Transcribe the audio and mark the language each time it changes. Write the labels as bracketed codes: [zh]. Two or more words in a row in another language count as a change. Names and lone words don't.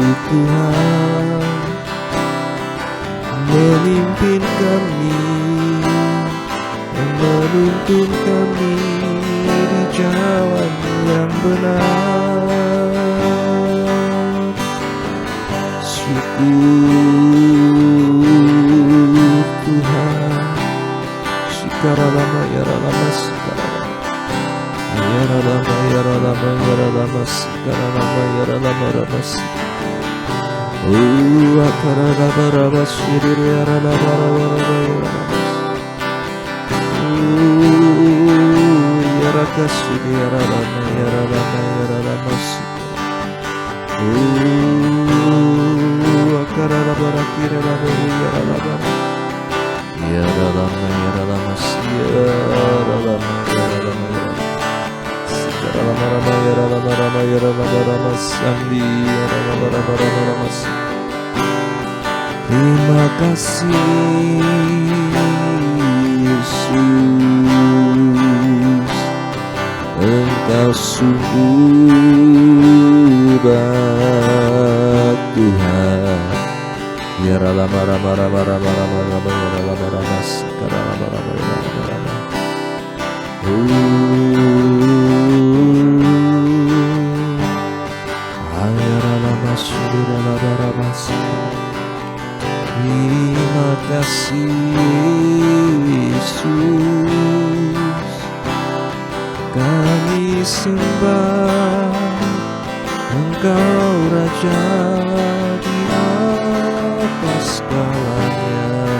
[id] Tuhan memimpin kami, menuntun kami di jalan yang benar. Syukur Tuhan. Sikaralama yaralama sikaralama yaralama yaralama yaralama sikaralama yaralama rama sikaralama akaralama rama sirir yaralama rama yaralama yarakasir yaralama yaralama yaralama sikaralama akaralama rakiralama yaralama yaralama yaralama yaralama yaralama yaralama rama yaralama rama yaralama rama sandi yaralama rama rama rama. Terima kasih Yesus, Engkau sungguh baik Tuhan. Yaralama rama rama rama rama rama yaralama rama sikaralama rama yaralama rama. Ayaralama syuralama rama sikaralama. Terima kasih Yesus, kami sembah Engkau Raja di atas segalanya.